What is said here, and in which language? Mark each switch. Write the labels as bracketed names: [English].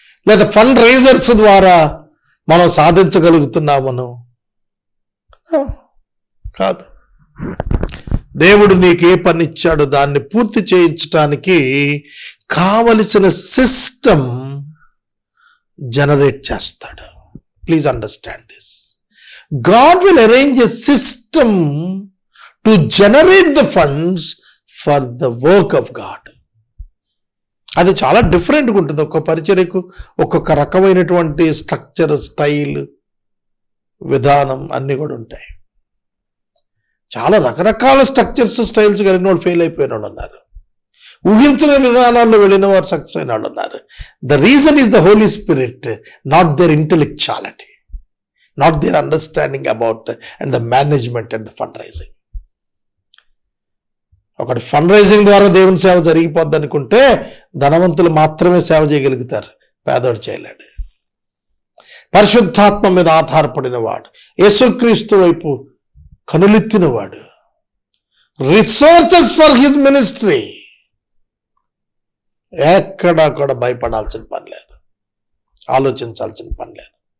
[Telugu] లేదా fund Risers ద్వారా మనం సాధించగలుగుతున్నామనో కాదు. దేవుడు నీకు ఏ పని ఇచ్చాడో దాన్ని పూర్తి చేయించడానికి కావలసిన సిస్టమ్ జనరేట్ చేస్తాడు. [English] Please understand this. God will arrange a system to generate the funds for the work of God. [Telugu] అది చాలా డిఫరెంట్గా ఉంటుంది. ఒక్కొక్క పరిచర్యకు ఒక్కొక్క రకమైనటువంటి స్ట్రక్చర్, స్టైల్, విధానం అన్నీ కూడా ఉంటాయి. చాలా రకరకాల స్ట్రక్చర్స్, స్టైల్స్ కలిగిన వాళ్ళు ఫెయిల్ అయిపోయిన వాళ్ళు ఉన్నారు. ఊహించిన విధానాల్లో వెళ్ళిన వారు సక్సెస్ అయిన వాళ్ళు ఉన్నారు. [English] The reason is the holy spirit, not their intellectuality, not their understanding about and the management and the fundraising. [Telugu] ఒకటి ఫండ్ రైజింగ్ ద్వారా దేవుని సేవ జరిగిపోద్ది అనుకుంటే ధనవంతులు మాత్రమే సేవ చేయగలుగుతారు, పేదోడు చేయలేడు. పరిశుద్ధాత్మ మీద ఆధారపడిన వాడు, యేసుక్రీస్తు వైపు కనులెత్తిన వాడు, [English] resources for his ministry, [Telugu] ఎక్కడా కూడా భయపడాల్సిన పని లేదు, ఆలోచించాల్సిన పని లేదు.